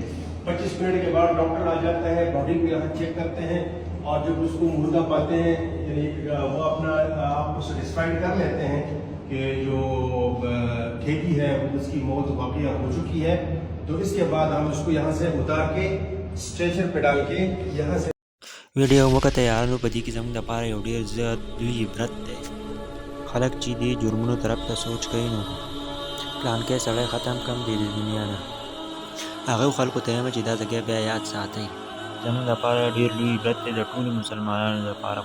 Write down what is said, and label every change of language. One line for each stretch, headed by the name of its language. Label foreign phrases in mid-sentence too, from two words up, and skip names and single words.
Urdu: 25 منٹ کے بعد ڈاکٹر آ جاتا ہے، باڈی کو یہاں چیک کرتے ہیں اور جب اس کو مردہ پاتے ہیں یعنی وہ اپنا آپ کو سیٹسفائڈ کر لیتے ہیں کہ جو کھیتی ہے اس کی موت واقعہ ہو چکی ہے تو اس کے بعد ہم اس کو یہاں سے اتار کے اسٹریچر پہ ډال کے یہاں سے
Pashto: ویډیو وکړه یارانو. په دې کې زموږ لپاره یو ډېر زیات لوی عبرت دی. خلک چې دې جرمونو طرف ته سوچ کوي نو پلانکی سړی ختم کم دی د دنیا نه. هغه خلکو ته وایم چې دا ځای بیا یاد ساتئ. زموږ لپاره ډېر لوی عبرت دی د ټولو مسلمانانو لپاره.